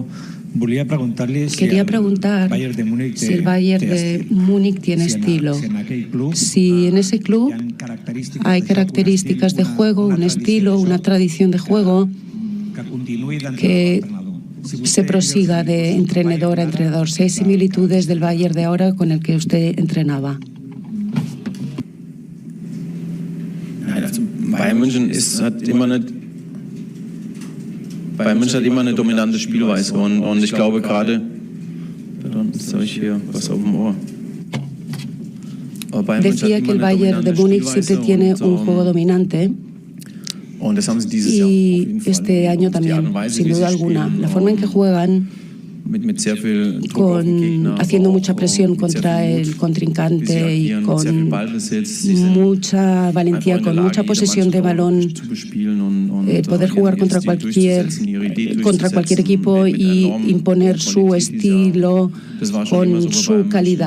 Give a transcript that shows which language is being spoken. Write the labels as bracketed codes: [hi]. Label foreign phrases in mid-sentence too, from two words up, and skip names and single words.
[es] Quería preguntar si el Bayern de Múnich tiene estilo, si en ese club hay características de juego, un estilo, una tradición de juego que se prosiga de entrenador a entrenador. Si hay similitudes del Bayern de ahora con el que usted entrenaba. [de] Bayern München hat immer eine dominante Spielweise und ich glaube gerade, jetzt habe ich hier was auf dem Ohr. [es] Decía que el Bayern de Múnich siempre tiene un juego dominante. Y este año también, sin duda alguna. La forma en que juegan, haciendo mucha presión contra el contrincante y con mucha valentía, con mucha posesión de balón, poder jugar contra cualquier equipo y imponer su estilo con su calidad.